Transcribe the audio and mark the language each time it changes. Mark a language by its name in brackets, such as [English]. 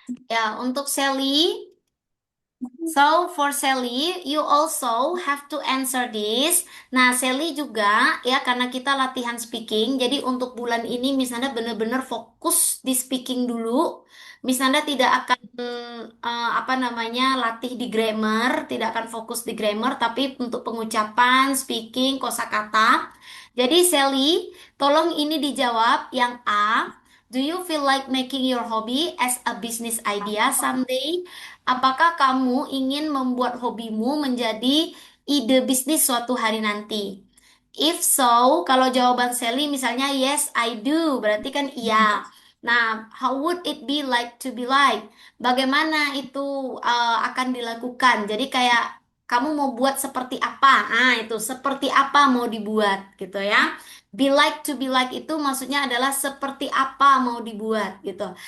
[Indonesian] Ya, untuk Sally, [English] so for Sally, you also have to answer this. [Indonesian] Nah, Sally juga ya karena kita latihan speaking, jadi untuk bulan ini misalnya benar-benar fokus di speaking dulu. Misalnya tidak akan apa namanya latih di grammar, tidak akan fokus di grammar, tapi untuk pengucapan, speaking, kosakata. Jadi Sally, tolong ini dijawab yang A. [English] Do you feel like making your hobby as a business idea someday? [Indonesian] Apakah kamu ingin membuat hobimu menjadi ide bisnis suatu hari nanti? [English] If so, [Indonesian] kalau jawaban Sally misalnya [English] yes, I do, [Indonesian] berarti kan iya. [English] Nah, how would it be like to be like? [Indonesian] Bagaimana itu akan dilakukan? Jadi kayak kamu mau buat seperti apa? Ah, itu seperti apa mau dibuat gitu ya. [English] Be like to be like [Indonesian] itu maksudnya adalah seperti apa mau dibuat gitu.